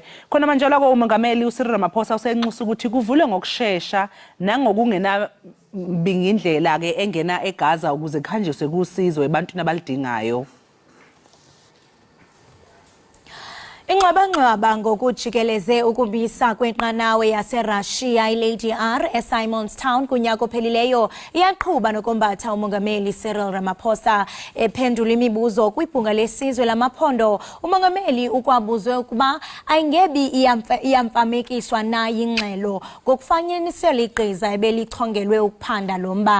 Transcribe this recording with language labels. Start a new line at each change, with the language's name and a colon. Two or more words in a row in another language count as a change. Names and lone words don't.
Zulu: Khona manje lokho umongameli uCyril Ramaphosa usenxusa ukuthi kuvule ngokusheshsha nangokungena bingindlela ke engena eGaza ukuze kuhanjiswe kusizo ebantwini abalidingayo.
Xhosa: Ingxwabangxwaba ngokujikeleze ukubisa kwenqanawe yaseRussia iLady R eSimonstown kunyaka ophelileyo iyaqhuba nokombatha umongameli Cyril Ramaphosa. Ephendula imibuzo kwibhunga lesizwe lamaphondo, umongameli ukwabuzwe ukuba ayingebi iyamfamekiswa na yingxelo ngokufanyanisela igqiza ebelichongelwe ukuphanda lomba.